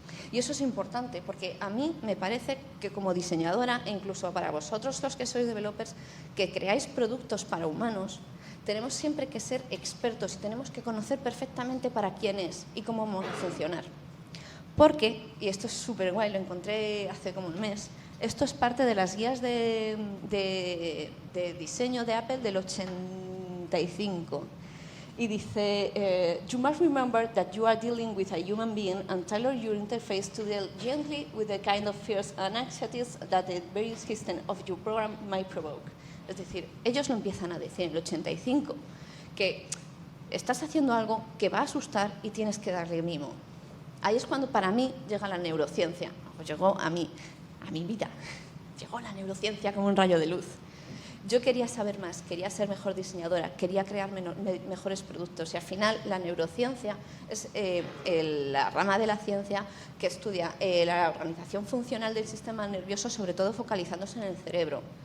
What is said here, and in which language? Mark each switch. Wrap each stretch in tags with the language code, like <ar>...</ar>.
<es>Y eso es importante, porque a mí me parece que como diseñadora, e incluso para vosotros los que sois developers, que creáis productos para humanos, tenemos siempre que ser expertos y tenemos que conocer perfectamente para quién es y cómo vamos a funcionar. Porque, y esto es súper guay, lo encontré hace como un mes, esto es parte de las guías de diseño de Apple del 85. Y dice,</es> <en>you must remember that you are dealing with a human being and tailor your interface to deal gently with the kind of fears and anxieties that the very system of your program might provoke.</en> <es>Es decir, ellos lo empiezan a decir en el 85, que estás haciendo algo que va a asustar y tienes que darle mimo. Ahí es cuando para mí llega la neurociencia, pues llegó a mi vida, llegó la neurociencia como un rayo de luz. Yo quería saber más, quería ser mejor diseñadora, quería crear mejores productos y al final la neurociencia es la rama de la ciencia que estudia la organización funcional del sistema nervioso, sobre todo focalizándose en el cerebro.</es>